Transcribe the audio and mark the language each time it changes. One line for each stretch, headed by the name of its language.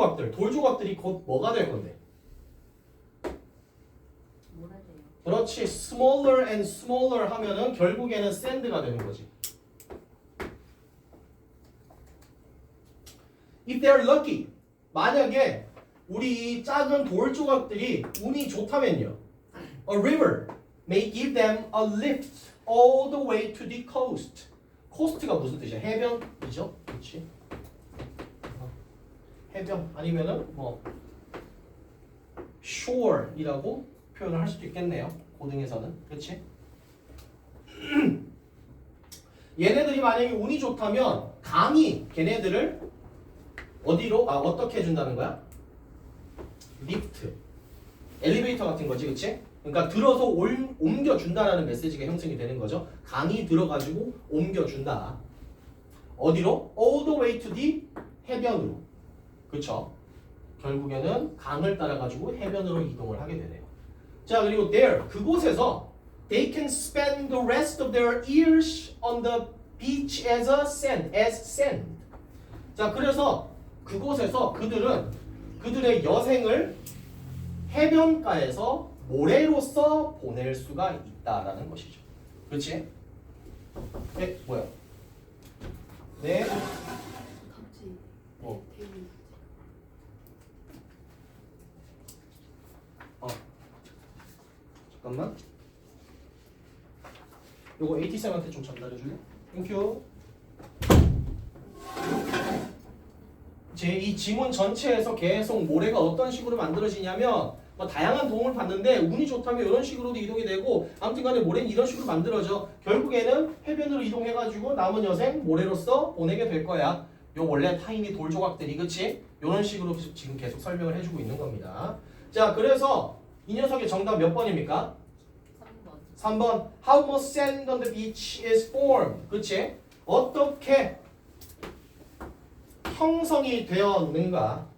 Korean: 돌 조각들이 곧 뭐가 될 건데? 그렇지.
English: smaller and smaller
Korean: 하면은 결국에는 sand가 되는 거지.
English: If they're lucky,
Korean: 만약에 우리 작은 돌 조각들이 운이 좋다면요,
English: a river may give them a lift all the way to the coast.
Korean: coast가 무슨 뜻이야? 해변이죠? 그렇지? 해변 아니면은 shore이라고 표현을 할 수도 있겠네요. 고등에서는. 그렇지? 얘네들이 만약에 운이 좋다면 강이 걔네들을 어디로 어떻게 해준다는 거야? 리프트, 엘리베이터 같은 거지, 그치? 그러니까 들어서 옮겨준다라는 메시지가 형성이 되는 거죠. 강이 들어가지고 옮겨준다. 어디로?
English: All the way to the
Korean: 해변으로. 그쵸? 결국에는 강을 따라가지고 해변으로 이동을 하게 되네요. 자, 그리고
English: there,
Korean: 그곳에서
English: they can spend the rest of their years on the beach as sand.
Korean: 자, 그래서 그곳에서 그들의 여생을 해변가에서 모래로서 보낼 수가 있다라는 것이죠. 그렇지? 네, 뭐야? 네. 갑자기 잠깐만. 요거 AT쌤한테 좀 전달해 줄래? 땡큐. 이 지문 전체에서 계속 모래가 어떤 식으로 만들어지냐면 다양한 도움을 받는데 운이 좋다면 이런 식으로도 이동이 되고 아무튼 간에 모래는 이런 식으로 만들어져. 결국에는 해변으로 이동해가지고 남은 여생 모래로서 보내게 될 거야. 요 원래 타인이 돌 조각들이, 그치? 이런 식으로 지금 계속 설명을 해주고 있는 겁니다. 자, 그래서 이 녀석의 정답 몇 번입니까? 3번.
English: How much sand on the beach is formed?
Korean: 그치? 어떻게 형성이 되었는가?